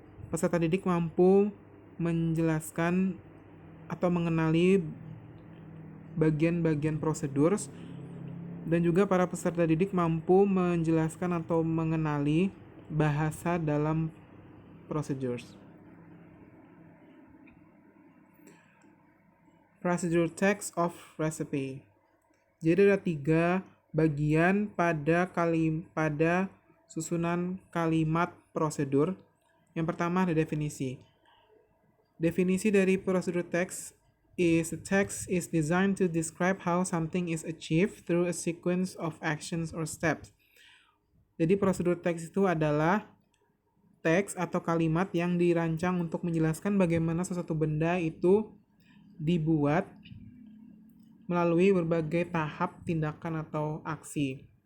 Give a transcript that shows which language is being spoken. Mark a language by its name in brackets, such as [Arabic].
[Indonesian] Peserta didik mampu menjelaskan atau mengenali bagian-bagian prosedur, dan juga para peserta didik mampu menjelaskan atau mengenali bahasa dalam procedures. [English] Procedure text of recipe. [Indonesian] Jadi ada 3 bagian pada susunan kalimat prosedur. Yang pertama ada definisi. Definisi dari [English] procedure text is the text is designed to describe how something is achieved through a sequence of actions or steps. [Indonesian] Jadi prosedur teks itu adalah teks atau kalimat yang dirancang untuk menjelaskan bagaimana sesuatu benda itu dibuat melalui berbagai tahap tindakan atau aksi.